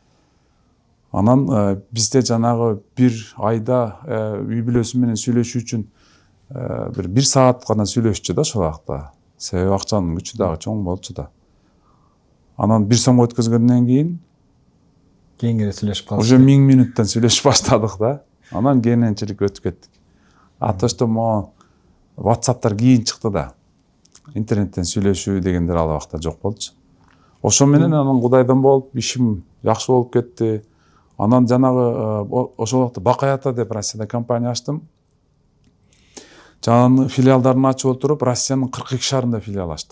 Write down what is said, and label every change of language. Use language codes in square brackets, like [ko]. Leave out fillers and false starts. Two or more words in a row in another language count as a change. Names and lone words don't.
[ky] Анан бизде жанагы бир айда үй бүлөсү менен сүйлөшүү үчүн бир саат гана сүйлөшчү да ошол убакта. Себеби акчанын күчү дагы чоң болчу да. Анан 1 сом өткөзгөндөн кийинкире сүйлөшүп калдык. уже 1000 минуттан сүйлөшүп баштадык да. Анан кененчилик өтүп кеттик. [ru] А то что могу [ky] WhatsApp'тар кийин чыкты да. Интернеттен сүйлөшүү дегендер ал убакта жок болчу. Ошо менен анан кудайдан болуп ишим жакшы болуп кетти. Анан жанагы ошол убакта Бакаята деп Россияда компания ачтым. Жанагы филиалдарын ачып отуруп, Россиянын 42 шаарында филиал ачтык.